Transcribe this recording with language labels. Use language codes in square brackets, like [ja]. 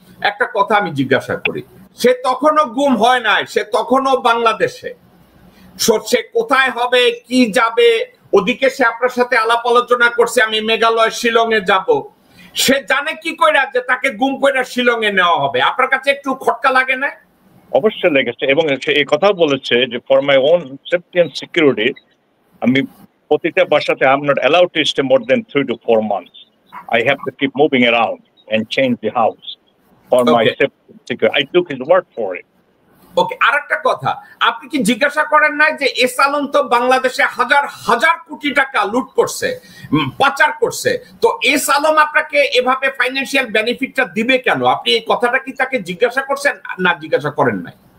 [bn] একটা কথা আমি জিজ্ঞাসা করি, সে তখনও গুম হয় নাই, সে তখনও বাংলাদেশে, সে কোথায় হবে, কি যাবে, ওদিকে সে আপনার সাথে আলাপ আলোচনা করছে আমি মেঘালয় শিলংয়ে যাব, সে জানে কি কইরা যে তাকে গুম কইরা শিলংয়ে নেওয়া হবে? আপনার কাছে একটু খটকা লাগে না? অবশ্যই লেগেছে, এবং সে এই কথা বলেছে যে [en] for my own safety and security [bn] আমি প্রতিটা বাসাতে [en] I am not allowed to stay more than 3 to 4 months. I have to keep moving around and change the house for my safety and security. I took his word for it. [bn] ওকে, আরেকটা কথা, আপনি কি জিজ্ঞাসা করেন না যে S Alam তো বাংলাদেশে হাজার হাজার কোটি টাকা লুট করছে, পাচার করছে, তো এস আলম আপনাকে এভাবে ফাইন্যান্সিয়াল বেনিফিটটা দিবে কেন? আপনি এই কথাটা কি তাকে জিজ্ঞাসা করছেন না জিজ্ঞাসা করেন নাই?